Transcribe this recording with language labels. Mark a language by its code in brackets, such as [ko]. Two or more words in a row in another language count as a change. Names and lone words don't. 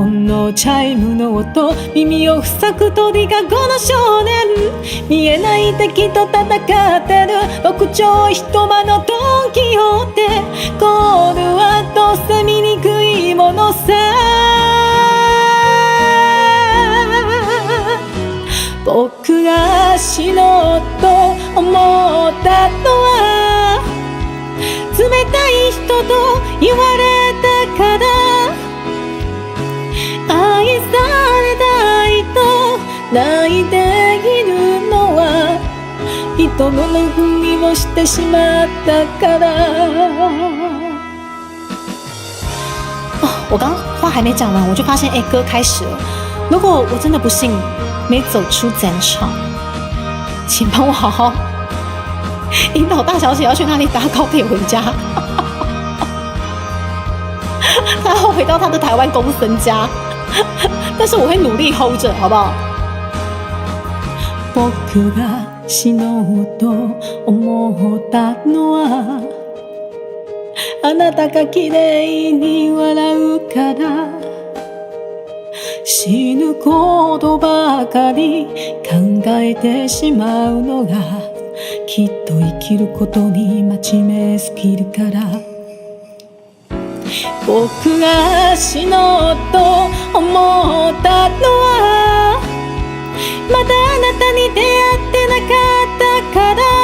[ja] ンのチャイムの音耳を塞ぐ鳥かごの少年見えない敵と戦ってる六丁一間のドンキホーテゴールはどうせ醜いものさ僕が死のうと思ったのは冷たい人と言われたから愛されないと泣いているのは人のふりをしてしまったから [zh] 我刚话还没讲完我就发现歌开始了如果我真的不幸没走出战场请帮我好好引导大小姐要去哪里搭高铁回家她要回到她的台湾公孙家但是我会努力 hold 着好不好 [ja] 僕が死のうと思ったのはあなたが綺麗に笑うから死ぬことばかり考えてしまうのがきっと生きることに真面目すぎるから僕が死のうと思ったのはまだあなたに出会ってなかったから